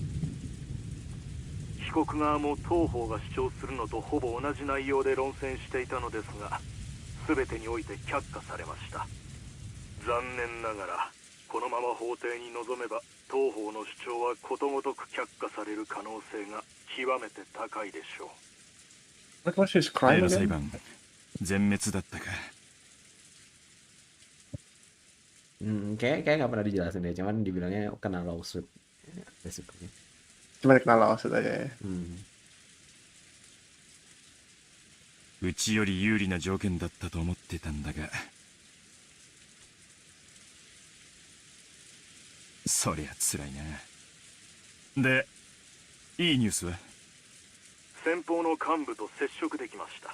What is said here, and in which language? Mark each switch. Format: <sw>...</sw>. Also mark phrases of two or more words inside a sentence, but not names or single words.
<ja>被告側も当方が主張するのとほぼ同じ内容で論戦していたのですが、全てにおいて却下されました。残念ながらこのまま法廷に臨めば当方の主張はことごとく却下される可能性が極めて高いでしょう。例の裁判全滅だったか。</ja> <id>Kayak nggak pernah dijelasin deh, cuman dibilangnya kena lawsuit, basically. Cuma kena lawsuit aja ya.</id> <ja>うちより有利な条件だったと思ってたんだが、そりゃ辛いな。で、いいニュースは？先方の幹部と接触できました。</ja>